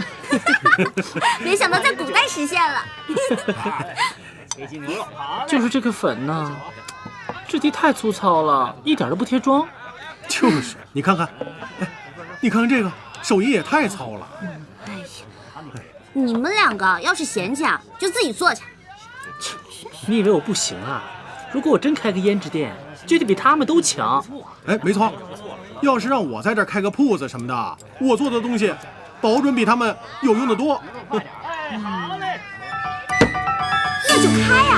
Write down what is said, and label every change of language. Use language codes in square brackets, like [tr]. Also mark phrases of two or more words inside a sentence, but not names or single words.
[zh] 沒想到在古代實現了。就是這個粉呢，質地太粗糙了，一點都不貼妝。就是，你看看，哎，你看看這個，手藝也太糙了。哎呀，你們兩個要是嫌棄啊，就自己做去。你以為我不行啊？如果我真開個胭脂店，就得比他們都強。哎，沒錯，要是讓我在這兒開個鋪子什麼的，我做的東西，保準比他們有用的多。那就開呀！